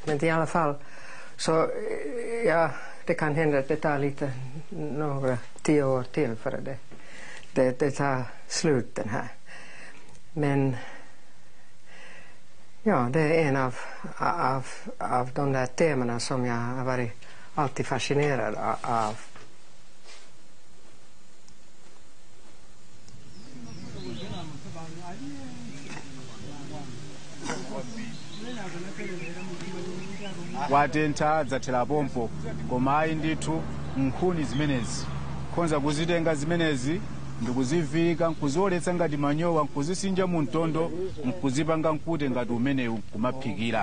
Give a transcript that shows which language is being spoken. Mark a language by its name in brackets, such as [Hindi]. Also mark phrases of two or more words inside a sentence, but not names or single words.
[Swedish] Men i alla fall så ja, det kan hända att det tar några 10 år till för det tar slut den här. Men ja, det är en av de där temana som jag har varit alltid fascinerad av. [Nyanja] watenta dzatela pompo koma ayi ndithu nkhuni zimenezi khonza kuzitenga zimenezi ndikuzivika nkuzioletsa ngati manyowa nkuzisinja mu mtondo nkuzipanga nkute ngati umenewu kumaphikira.